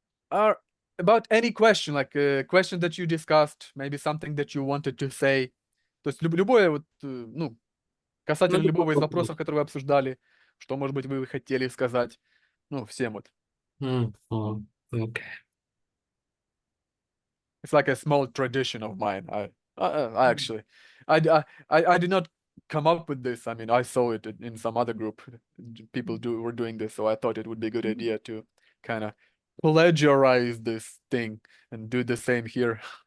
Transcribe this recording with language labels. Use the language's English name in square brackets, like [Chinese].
[English] About any question, like a question that you discussed, maybe something that you wanted to say. [Russian] То есть любое вот, касательно любого из вопросов, которые вы обсуждали, что, может быть, вы хотели сказать, всем вот. [English] Okay. It's like a small tradition of mine. I actually, I did not come up with this. I mean, I saw it in some other group. People were doing this, so I thought it would be a good idea to kind of plagiarize this thing and do the same here.